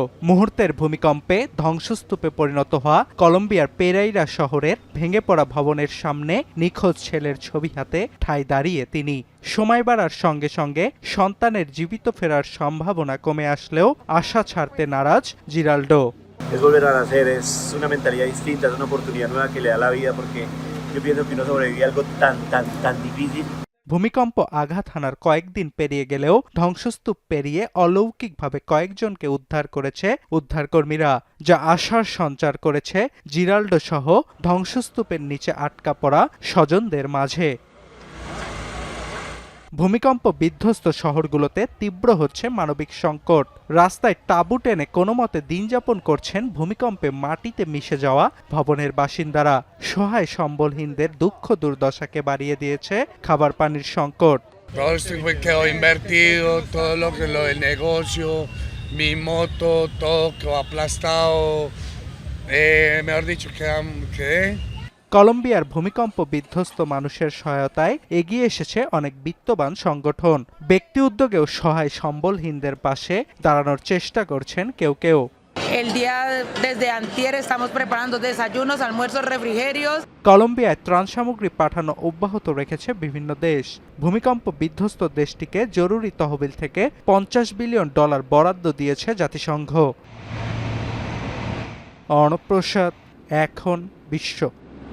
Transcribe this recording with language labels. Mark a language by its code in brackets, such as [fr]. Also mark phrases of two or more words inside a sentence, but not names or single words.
[bn] মুহূর্তের ভূমিকম্পে ধ্বংসস্তূপে পরিণত হওয়া কলম্বিয়ার পেরাইরা শহরের ভেঙে পড়া ভবনের সামনে নিখোঁজ ছেলের ছবি হাতে ঠায় দাঁড়িয়ে তিনি। সময় বাড়ার সঙ্গে সঙ্গে সন্তানের জীবিত ফেরার সম্ভাবনা কমে আসলেও আশা ছাড়তে নারাজ জিরাল্ডো। [es] Es volver a nacer, es una mentalidad distinta, es una oportunidad nueva que le da la vida porque yo pienso que uno sobrevive algo tan difícil. [bn] ভূমিকম্প আঘাত হানার কয়েকদিন পেরিয়ে গেলেও ধ্বংসস্তূপ পেরিয়ে অলৌকিকভাবে কয়েকজনকে উদ্ধার করেছে উদ্ধারকর্মীরা, যা আশার সঞ্চার করেছে জিরাল্ডো সহ ধ্বংসস্তূপের নিচে আটকা পড়া স্বজনদের মাঝে। ভূমিকম্প বিধ্বস্ত শহরগুলোতে তীব্র হচ্ছে মানবিক সংকট। রাস্তায় তাঁবু টেনে কোনো মতে দিন যাপন করছেন ভূমিকম্পে মাটিতে মিশে যাওয়া ভবনের বাসিন্দারা। সহায় সম্বলহীনদের দুঃখ দুর্দশাকে বাড়িয়ে দিয়েছে খাবার পানির সংকট। [es] Todo esto quedó invertido, todo lo del negocio, mi moto, todo quedó aplastado. Mejor dicho, quedé. [bn] কলম্বিয়ার ভূমিকম্প বিধ্বস্ত মানুষের সহায়তায় এগিয়ে এসেছে অনেক বিত্তবান সংগঠন। ব্যক্তি উদ্যোগেও সহায় সম্বলহীনদের পাশে দাঁড়ানোর চেষ্টা করছেন কেউ কেউ। [es] Desde antier estamos preparando desayunos, almuerzos, refrigerios. [bn] কলম্বিয়ায় ত্রাণ সামগ্রী পাঠানো অব্যাহত রেখেছে বিভিন্ন দেশ। ভূমিকম্প বিধ্বস্ত দেশটিকে জরুরি তহবিল থেকে $50 বিলিয়ন বরাদ্দ দিয়েছে জাতিসংঘ। অর্ণব প্রসাদ, এখন বিশ্ব।